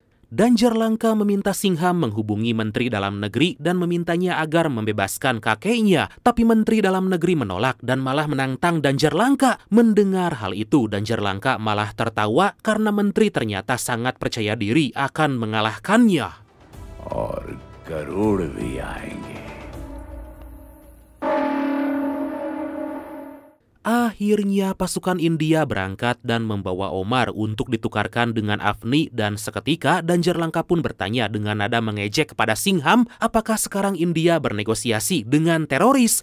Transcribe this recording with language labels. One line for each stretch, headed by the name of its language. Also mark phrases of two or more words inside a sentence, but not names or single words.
Indonesian: Danjar Langka meminta Singham menghubungi Menteri Dalam Negeri dan memintanya agar membebaskan kakeknya. Tapi Menteri Dalam Negeri menolak dan malah menantang Danjar Langka. Mendengar hal itu, Danjar Langka malah tertawa karena Menteri ternyata sangat percaya diri akan mengalahkannya.
Hindi: और गरुड़ भी आएंगे।
Indonesian: Akhirnya pasukan India berangkat dan membawa Omar untuk ditukarkan dengan Afni, dan seketika Danjar Langka pun bertanya dengan nada mengejek kepada Singham, apakah sekarang India bernegosiasi dengan teroris?